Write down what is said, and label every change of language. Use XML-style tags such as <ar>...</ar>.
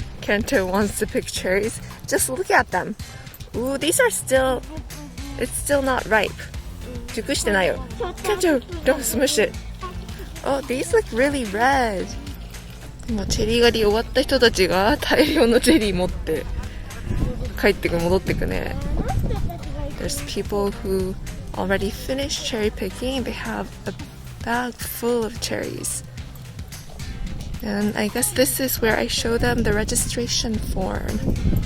<en>Kento wants to pick cherries. Just look at them. Ooh, these are still, it's still not ripe.</en> <ja>熟してないよ。</ja> <en>Kento, don't smush it. Oh, these look really red.</en> <ja>今チェリー狩り終わった人たちが大量のチェリー持って戻ってくね。</ja> <en>There's people who already finished cherry picking. They have a bag full of cherries. And I guess this is where I show them the registration form.</en>